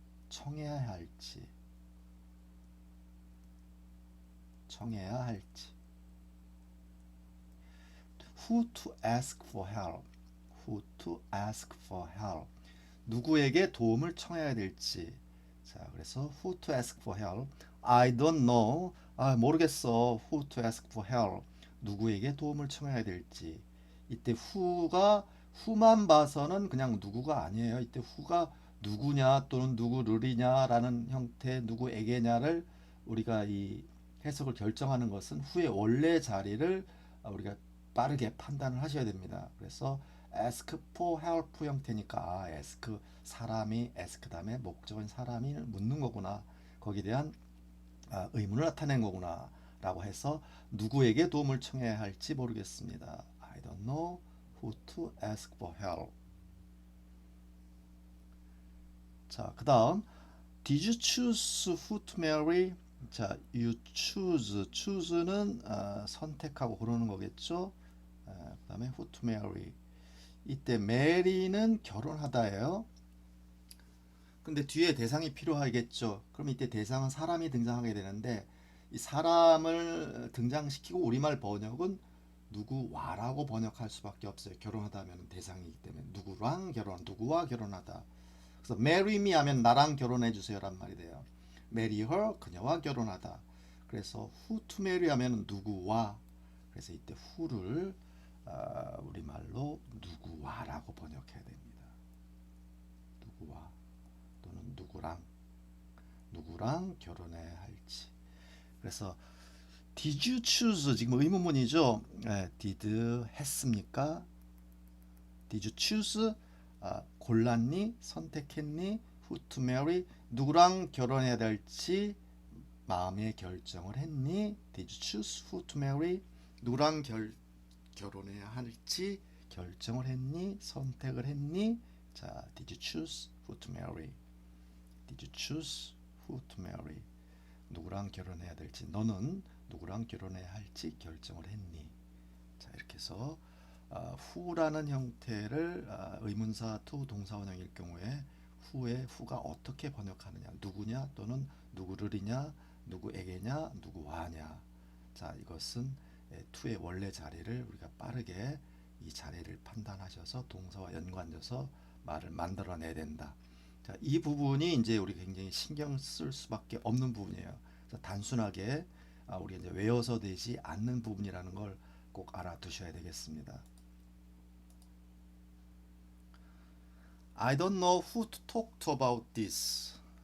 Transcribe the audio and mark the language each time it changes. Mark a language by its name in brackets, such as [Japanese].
[Korean] 청해야 할지, 청해야 할지. [English] Who to ask for help, who to ask for help. [Korean] 누구에게 도움을 청해야 될지. 자, 그래서 [English] who to ask for help. I don't know. [Korean] 모르겠어. [English] who to ask for help. [Korean] 누구에게 도움을 청해야 될지. 이때 who만 봐서는 그냥 누구가 아니에요. 이때 who가 누구냐 또는 누구를이냐라는 형태 누구에게냐를 우리가 이 해석을 결정하는 것은 who의 원래 자리를 우리가 빠르게 판단을 하셔야 됩니다. 그래서 ask for help 형태니까 ask 사람이 ask 다음에 목적은 사람이 묻는 거구나. 거기에 대한 의문을 나타낸 거구나 라고 해서 누구에게 도움을 청해야 할지 모르겠습니다. [English] I don't know who to ask for help. [Korean] 자, 그 다음 [English] Did you choose who to marry? [Korean] 자, you choose는 선택하고 고르는 거겠죠. 그 다음에 [English] who to marry. [Korean] 이때 marry는 결혼하다예요. 근데 뒤에 대상이 필요하겠죠. 그럼 이때 대상은 사람이 등장하게 되는데 이 사람을 등장시키고 우리말 번역은 누구와라고 번역할 수밖에 없어요. 결혼하다면 대상이기 때문에 누구랑 결혼, 누구와 결혼하다. 그래서 [English] marry me [Korean] 하면 나랑 결혼해 주세요란 말이 돼요. [English] marry her [Korean] 그녀와 결혼하다. 그래서 [English] who to marry [Korean] 하면 누구와. 그래서 이때 who를 우리말로 누구와라고 번역해야 됩니다. 누구와 또는 누구랑 결혼해야 할지. 그래서 [English] did you choose [Korean] 지금 의문문이죠. did 했습니까? [English] did you choose [Korean] 골랐니? 선택했니? [English] who to marry [Korean] 누구랑 결혼해야 될지 마음의 결정을 했니? [English] did you choose who to marry [Korean] 누구랑 결혼해야 할지 결정을 했니? 선택을 했니? [English] 자, did you choose who to marry? Did you choose who to marry? [Korean] 누구랑 결혼해야 될지 너는 누구랑 결혼해야 할지 결정을 했니? 자, 이렇게 해서 who라는 형태를 의문사 to 동사원형일 경우에 who의 who가 어떻게 번역하느냐 누구냐 또는 누구를이냐 누구에게냐 누구와냐. 자, 이것은 to의 원래 자리를 우리가 빠르게 이 자리를 판단하셔서 동사와 연관져서 말을 만들어내야 된다. 자, 이 부분이 이제 우리 굉장히 신경 쓸 수밖에 없는 부분이에요. 그래서 단순하게 우리 이제 외워서 되지 않는 부분이라는 걸 꼭 알아두셔야 되겠습니다. [English] I don't know who to talk to about this.